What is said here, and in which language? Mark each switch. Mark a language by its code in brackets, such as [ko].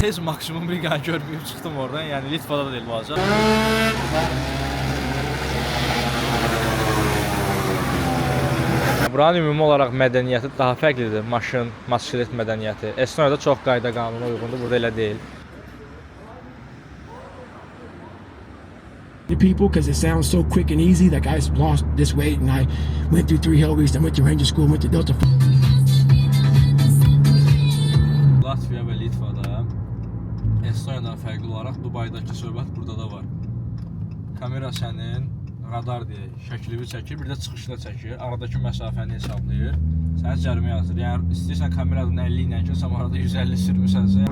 [az] Tez maksimum bir qan görməyib çıxdım oradan, yəni Litvada da deyil bu acaq. Buranın ümumi olaraq mədəniyyəti daha fərqlidir, maşın, motosiklet mədəniyyəti. Estoniyada çox qayda qanuna uyğundur, burada elə deyil. [en] The people because it sounds so quick and easy. Like I lost this weight and I went through 3 hell weeks. I went to Ranger School, went to Delta. [az] Latviya və Litvada Estoniyadan fərqli olaraq Dubaydakı söhbət burada da var. Kamera sənin radar deyək, şəkilini çəkir, bir də çıxışda çəkir, aradakı məsafəni hesablayır, sənə cərimə yazır. Yəni istəyirsən kameradan 50 ilə keçsən, arada 150 sürmüsənsə.